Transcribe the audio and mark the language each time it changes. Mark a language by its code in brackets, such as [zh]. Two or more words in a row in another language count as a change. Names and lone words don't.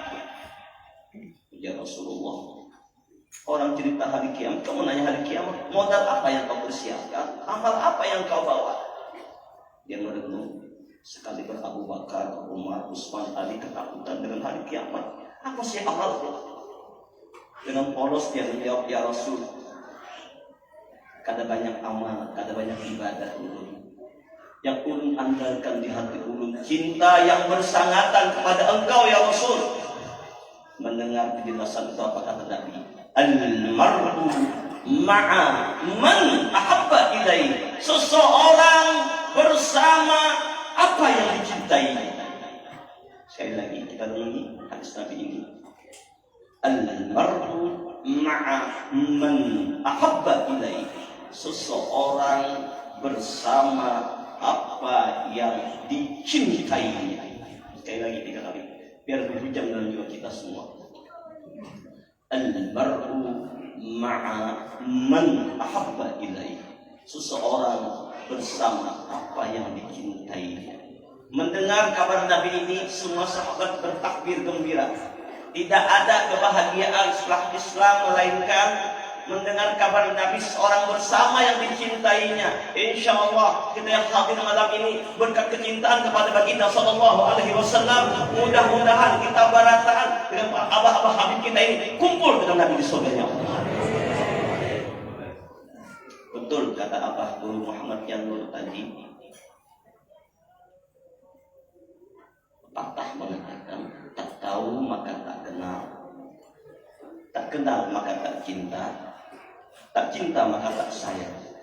[ar] Ya Rasulullah, [id] orang cerita hari kiamat, kamu nanya hari kiamat, modal apa yang kau persiapkan? Amal apa yang kau bawa? Dia merenung. Sekali Abu Bakar, Umar, Utsman, Ali ketakutan dengan hari kiamat. Apa sih amalku? Dengan polos dia menjawab, [ar] "Ya Rasul, [bjn] kada banyak amal, kada banyak ibadah ulun. [id] Yang ulun andalkan di hati ulun cinta yang bersangatan kepada engkau [ar] ya Rasul." [id] Mendengar penjelasan itu apa kata Nabi? [ar] Al-mar'u ma'a man ahabba ilaihi. [id] Seseorang bersama apa yang dicintai. Sekali lagi kita dengi hadis Nabi ini. [ar] Al-mar'u ma'a man ahabba ilaihi. [id] Seseorang bersama apa yang dicintai. Sekali lagi 3 kali biar berhujam dalam jiwa kita semua. [ar] Al-mar'u ma'a man ahabba ilaihi. [id] Seseorang bersama apa yang dicintainya. Mendengar kabar Nabi ini, semua sahabat bertakbir gembira. Tidak ada kebahagiaan setelah Islam melainkan mendengar kabar Nabi seorang bersama yang dicintainya. [ar] Insya Allah [id] kita yang hadir malam ini berkat kecintaan kepada baginda [ar] Sallallahu Alaihi Wasallam, [id] mudah-mudahan kita barataan dengan abah-abah Habib kita ini kumpul dengan Nabi di surganya. Betul kata Abah Guru Muhammad Yanur tadi. Patah mengatakan, tak tahu maka tak kenal, tak kenal maka tak cinta, tak cinta maka tak sayang.